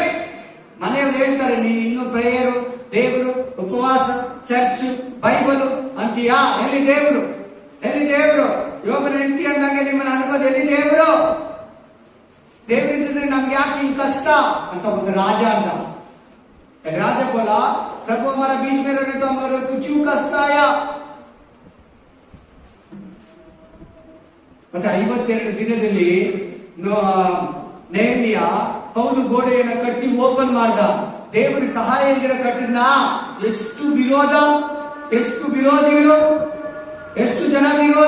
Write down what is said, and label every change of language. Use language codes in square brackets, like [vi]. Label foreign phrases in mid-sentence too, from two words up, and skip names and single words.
[kn] ಮನೆಯವರು ಹೇಳ್ತಾರೆ ನೀನು ಇನ್ನೂ ಪ್ರೇಯರು, ದೇವರು, ಉಪವಾಸ, ಚರ್ಚ್, ಬೈಬಲ್ ಅಂತೀಯಾ? ಎಲ್ಲಿ ದೇವರು? ಎಲ್ಲಿ ದೇವರು? ಯೋಗನ ಹೆಂಡತಿ ಅಂದಂಗೆ ನಿಮ್ಮನ್ನ ಅನ್ಬೋದು. ಎಲ್ಲಿ ದೇವರು? ದೇವರಿದ್ರೆ ನಮ್ಗೆ ಯಾಕೆ ಹಿಂಗ್ ಕಷ್ಟ ಅಂತ ಒಂದು ರಾಜ ಅಂದ. [hi] राजा बोला प्रभु हमारा बीच में रहने तो हमारे को क्यों कष्ट आया? [kn] ಮತ್ತೆ 52 ದಿನದಲ್ಲಿ ನೆಹೆಮಿಯ ಪೌಲು ಗೋಡೆಯನ್ನು ಕಟ್ಟಿ ಓಪನ್ ಮಾಡ್ದ. ದೇವರ ಸಹಾಯ ಇಲ್ಲದೆ ಕಟ್ಟಿದ್ನ. ಎಷ್ಟು ವಿರೋಧ, ಎಷ್ಟು ವಿರೋಧಿಗಳು, ಎಷ್ಟು ಜನ ವಿರೋಧ.